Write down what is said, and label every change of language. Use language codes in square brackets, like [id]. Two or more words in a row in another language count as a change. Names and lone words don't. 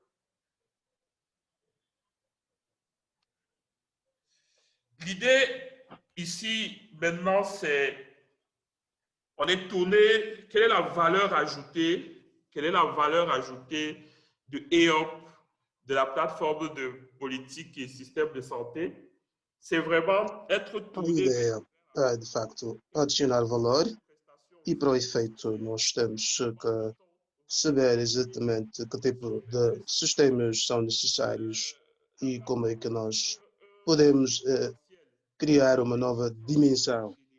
[fr] L'idée ici, maintenant, c'est, on est tourné, quelle est la valeur ajoutée, quelle est la valeur ajoutée de EOP, de la plateforme de politique et système de santé? C'est vraiment être [pt] A [fr] tourné [pt] ideia é, de facto, adicionar valor e, para o efeito, nós temos que saber exatamente que tipo de sistemas são necessários e como é que nós podemos criar uma nova dimensão.